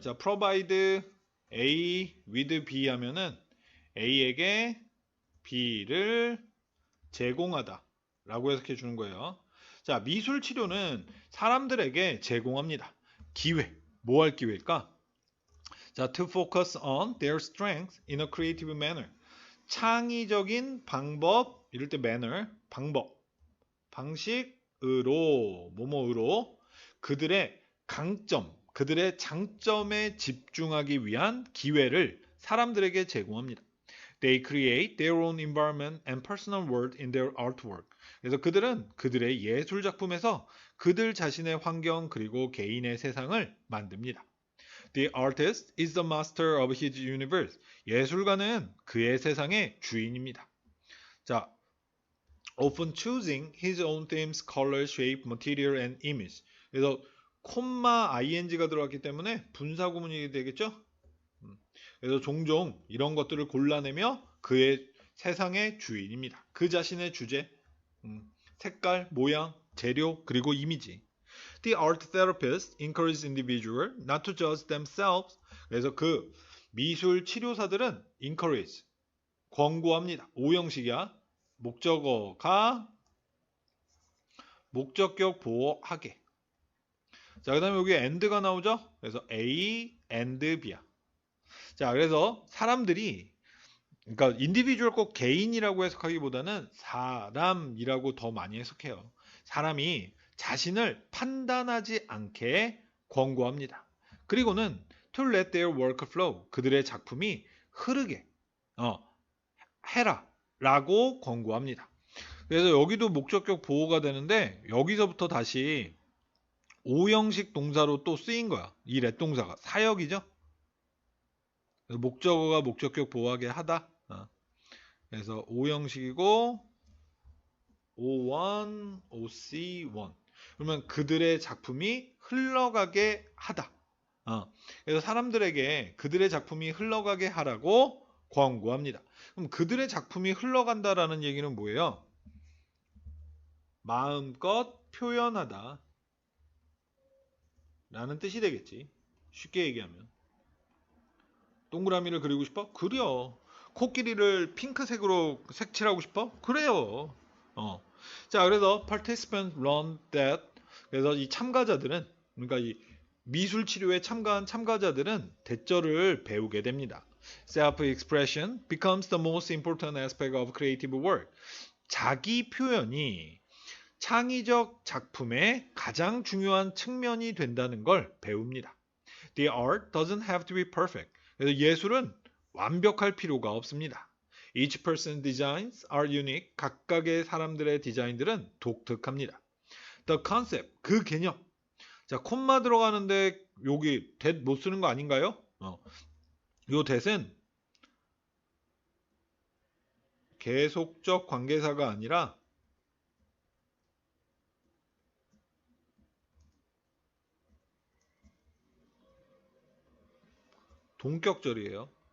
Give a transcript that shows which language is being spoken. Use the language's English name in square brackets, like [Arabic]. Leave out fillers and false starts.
[Korean] 자, [English] provide A with B [Korean] 하면은 A에게 B를 제공하다 라고 해석해 주는 거예요. 자, 미술 치료는 사람들에게 제공합니다. 기회. 뭐 할 기회일까? [English] 자, to focus on their strength in a creative manner. [Korean] 창의적인 방법, 이럴 때 manner, 방법, 방식으로, 뭐뭐으로 그들의 강점, 그들의 장점에 집중하기 위한 기회를 사람들에게 제공합니다. [English] They create their own environment and personal world in their artwork. [Korean] 그래서 그들은 그들의 예술 작품에서 그들 자신의 환경 그리고 개인의 세상을 만듭니다. [English] The artist is the master of his universe. [Korean] 예술가는 그의 세상의 주인입니다. [English] 자, often choosing his own themes, color, shape, material, and image. [Korean] 그래서 콤마 ing가 들어갔기 때문에 분사구문이 되겠죠? 그래서 종종 이런 것들을 골라내며 그의 세상의 주인입니다. 그 자신의 주제, 색깔, 모양, 재료, 그리고 이미지. [English] The art therapist encourages individual not to judge themselves. [Korean] 그래서 그 미술 치료사들은 encourage, 권고합니다. 오형식이야. 목적어가 목적격 보호하게. 자, 그 다음에 여기 and가 나오죠? 그래서 A and B야. 자, 그래서 사람들이, 그러니까 인디비주얼 꼭 개인이라고 해석하기보다는 사람이라고 더 많이 해석해요. 사람이 자신을 판단하지 않게 권고합니다. 그리고는 [English] to let their work flow. [Korean] 그들의 작품이 흐르게 해라 라고 권고합니다. 그래서 여기도 목적격 보호가 되는데 여기서부터 다시 오형식 동사로 또 쓰인 거야. 이 let 동사가 사역이죠. 목적어가 목적격 보호하게 하다. 그래서 오형식이고 O1, OC1. 그러면 그들의 작품이 흘러가게 하다. 그래서 사람들에게 그들의 작품이 흘러가게 하라고 권고합니다. 그럼 그들의 작품이 흘러간다라는 얘기는 뭐예요? 마음껏 표현하다 라는 뜻이 되겠지. 쉽게 얘기하면. 동그라미를 그리고 싶어? 그려. 코끼리를 핑크색으로 색칠하고 싶어? 그래요. 자, 그래서 [English] participants learn that. [Korean] 그래서 이 참가자들은, 그러니까 이 미술 치료에 참가한 참가자들은 대절을 배우게 됩니다. [English] Self-expression becomes the most important aspect of creative work. [Korean] 자기 표현이 창의적 작품의 가장 중요한 측면이 된다는 걸 배웁니다. [English] The art doesn't have to be perfect. [Korean] 그래서 예술은 완벽할 필요가 없습니다. [English] Each person's designs are unique. [Korean] 각각의 사람들의 디자인들은 독특합니다. [English] The concept, [Korean] 그 개념. 자, 콤마 들어가는데 여기 that 못 쓰는 거 아닌가요? 요 that은 계속적 관계사가 아니라 동격절이에요.